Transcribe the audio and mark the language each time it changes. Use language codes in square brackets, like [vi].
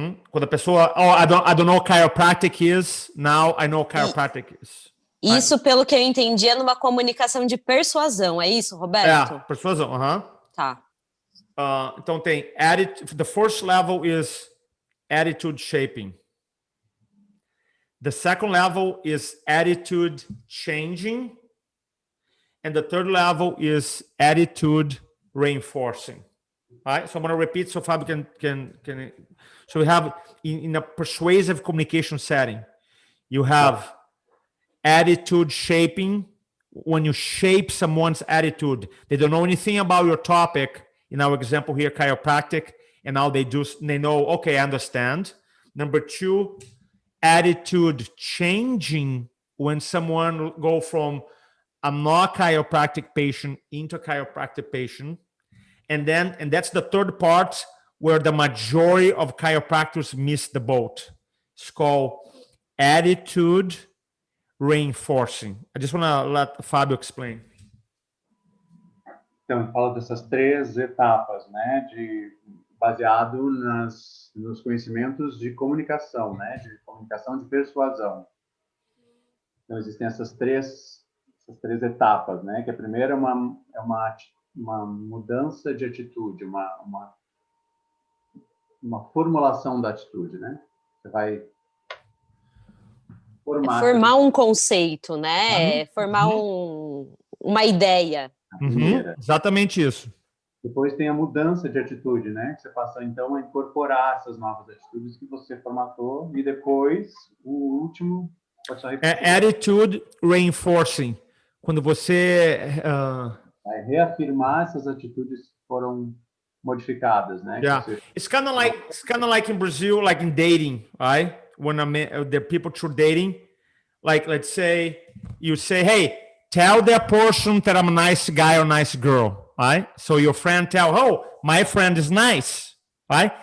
[pt] Quando a pessoa, [en] I don't know what chiropractic is, now I know what chiropractic is. [pt] Isso, pelo que eu entendi, é numa comunicação de persuasão, é isso, Roberto? É, persuasão, Tá. Então tem [en] attitude, the first level is attitude shaping. The second level is attitude changing. And the third level is attitude reinforcing. All right, so I'm going to repeat so Fabio can. So we have in a persuasive communication setting, you have attitude shaping. When you shape someone's attitude, they don't know anything about your topic. In our example here, chiropractic, and now they know, okay, I understand. Number 2, attitude changing, when someone go from I'm not a chiropractic patient into a chiropractic patient. And that's the third part where the majority of chiropractors miss the boat. It's called attitude reinforcing. I just want to let Fabio explain. [pt] Então, fala dessas 3 etapas, né, baseado nos conhecimentos de comunicação, né, de comunicação de persuasão. Então, existem essas três etapas, né, que a primeira é uma mudança de atitude, uma formulação da atitude, né? Você vai formar um conceito, né? Formar uma ideia. Exatamente isso. Depois tem a mudança de atitude, né? Que você passa, então, a incorporar essas novas atitudes que você formatou. E depois, o último... Pode só repetir. [en] Attitude reinforcing. [pt] Quando você... Vai reafirmar essas atitudes que foram modificadas, né? [en] Yeah. It's kind of like in Brazil, like in dating, right? When the people through dating, like, let's say, you say, hey, tell that person that I'm a nice guy or nice girl, right? So your friend oh, my friend is nice, right?